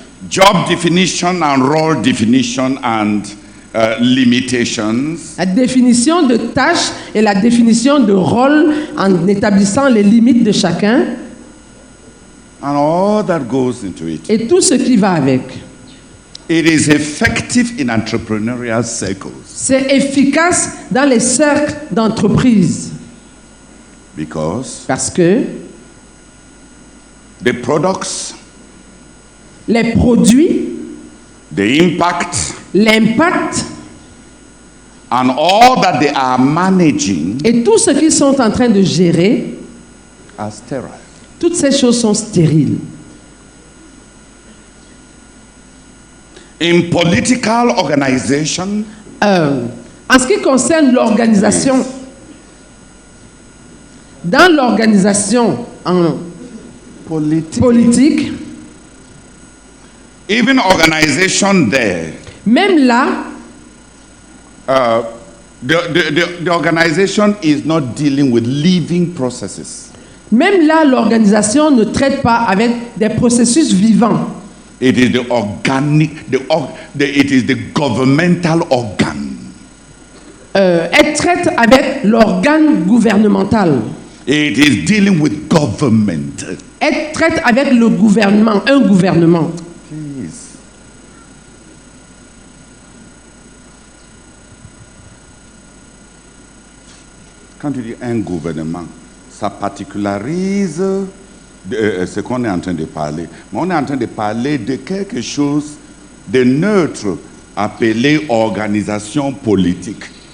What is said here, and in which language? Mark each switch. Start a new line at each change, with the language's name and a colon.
English: job definition and role definition and limitations,
French: la définition de tâches et la définition de rôle en établissant les limites de chacun
English: and all that goes into it.
French: et tout ce qui va avec.
English: It is effective in entrepreneurial circles
French: C'est efficace dans les cercles d'entreprise parce que
English: the products,
French: les produits,
English: the impact,
French: l'impact
English: and all that they are managing
French: et tout ce qu'ils sont en train de gérer,
English: are sterile.
French: toutes ces choses sont stériles.
English: In political organization,
French: En ce qui concerne l'organisation, dans l'organisation politique,
English: even organization there,
French: même là,
English: the organization is not dealing with living processes.
French: même là, l'organisation ne traite pas avec des processus vivants.
English: It is the organic, it is the governmental organ.
French: Elle traite avec l'organe gouvernemental.
English: It is dealing with government.
French: Elle traite avec le gouvernement, un gouvernement.
English: Please.
French: Quand tu dis un gouvernement, ça particularise ce qu'on est en train de parler. Mais on est en train de parler de quelque chose de neutre appelé organisation politique.